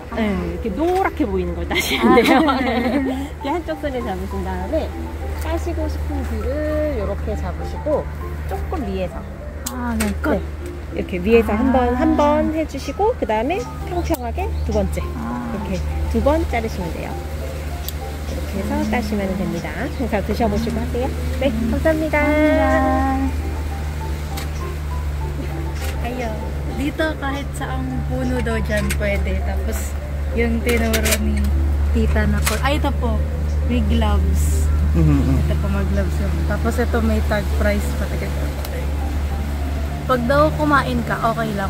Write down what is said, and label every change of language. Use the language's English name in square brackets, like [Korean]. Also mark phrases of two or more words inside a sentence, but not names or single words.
[Korean] 네, 이렇게 노랗게 보이는 걸 따시면 돼요. 이렇게 한쪽 손에 잡으신 다음에 따시고 싶은 귤을 이렇게 잡으시고 조금 위에서 그냥 끝. 네, 이렇게 위에서 한 번 해주시고 그 다음에 평평하게 두 번째 이렇게 2번 자르시면 돼요. 이렇게 해서 따시면 됩니다. 그래서 드셔보시고 하세요. 네, 감사합니다. [Filipino] Dito kahit saang puno daw dyan pwede. Tapos yung tinuro ni tita na po. Ay, ito po. May gloves. Ito po mag-gloves yun. Tapos ito may [English] tag price [Filipino] pa. Pag daw kumain ka, okay lang.